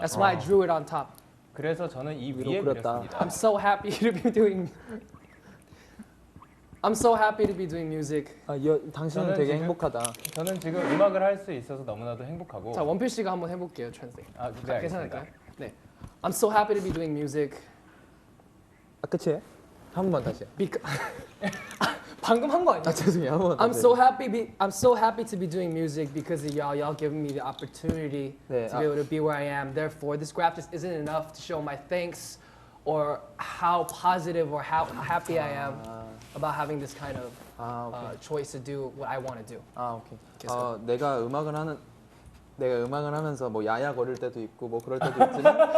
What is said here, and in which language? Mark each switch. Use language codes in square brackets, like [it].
[en] That's why I drew it on top. [ko] 그래서 저는 이 위로 위에 그렸다. 그렸습니다. [en] I'm so happy to be doing. I'm so happy to be doing music. [ko] 당신은 저는 되게 지금- 행복하다. 저는 지금 음악을 할 수 있어서 너무나도 행복하고. 자 원필 씨가 한번 해볼게요, translate. 네, 알겠습니다. 괜찮을까요? 네. [en] I'm so happy to be doing music. [ko] 끝이에요? 한 번만 다시요. 방금 한 거 아니야? 죄송해요. 한 번만. [en] I'm so happy to be doing music because of y'all. Y'all giving me the opportunity [ko] 네, [en] to be able to be where I am. Therefore, this graph just isn't enough to show my thanks or how positive or how happy I am about having this kind of choice to do what I want to do. [ko] 오케이. 그래서- 내가 음악을 하면서 뭐 야야 거릴 때도 있고 뭐 그럴 때도 있지만